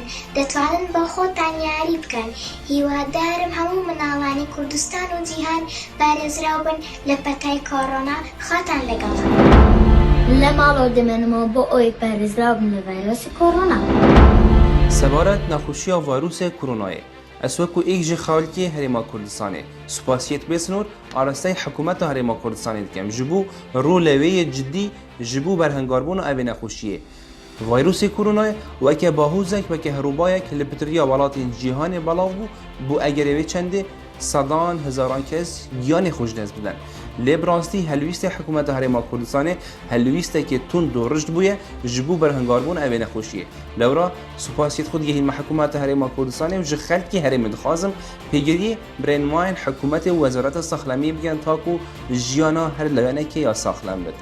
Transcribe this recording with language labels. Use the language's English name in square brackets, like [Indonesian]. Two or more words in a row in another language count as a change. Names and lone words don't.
[Central Kurdish] دەتوانن بە خۆتان یاری بکەن. هیوادارم هەموو مناڵانی کوردستان و جیهان پارێزراو بن لە پەتای کۆڕۆنا. خۆتان لەگەڵن. لە ماڵەوە دەمێنمەوە بۆ ئەوەی پارێزراو بن لە ڤایرۆسی کۆڕۆنا. [Kurdish] سەبارەت نەخۆشیە ڤایرۆسە کۆرۆنایە ئەس وەکو ئێکژی خاڵکی هەرێما کوردستانê سوپاسیەت بێسنور ئاراستەی حکوومەتە هەرێما کوردستانê dikem ji bo roleweyê ciddî ji bo berhengarبûna evê nexweşiyê. ڤایرۆسی کۆرۆنایە weke bahûzek weke herûbayek li pitiriya welatên cîhanê belav bû bû eger evê çendê sedan hezaran kes giyanê xwe ji dest bidin. Lê bi rastî helwîstê hikûmeta Herêma Kurdistanê helwîstekê tund û rijd bûye ji bo berhengarbûna evê nexweşiyê. Lewra supasiyet xwe digihîn me hikûmeta Herêma Kurdistanê û ji xelkê herêmê dixwazim pêgiriyê birênmayên hikûmetê û wezareta saxlemiyê bikin ta ku jiyana her lewenekê ya saxlem bit.